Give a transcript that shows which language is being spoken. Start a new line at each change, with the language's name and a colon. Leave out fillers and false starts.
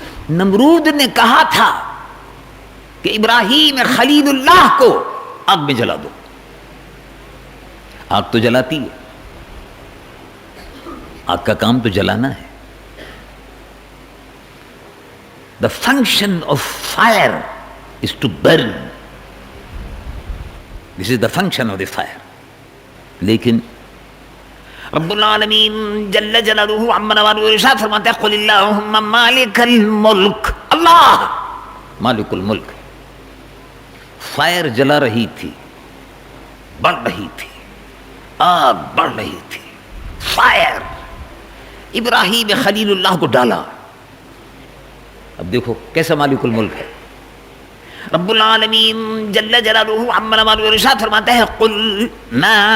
Urdu: نمرود نے کہا تھا کہ ابراہیم خلیل اللہ کو آگ میں جلا دو، آگ تو جلاتی ہے، آگ کا کام تو جلانا ہے۔
English: The function of fire is to burn. This is the function of the fire.
Urdu: لیکن رب العالمین جل جلالہ عما نوالہ ارشاد فرماتا ہے
Arabic: قل اللہم مالک الملک،
Urdu: اللہ مالک الملک۔ فائر جلا رہی تھی، بڑھ رہی تھی، آگ بڑھ رہی تھی، فائر ابراہیم خلیل اللہ کو ڈالا۔ اب دیکھو کیسا مالک الملک ہے۔ رب العالمین جل جلالہ عما نوالہ ارشاد فرماتا ہے قلنا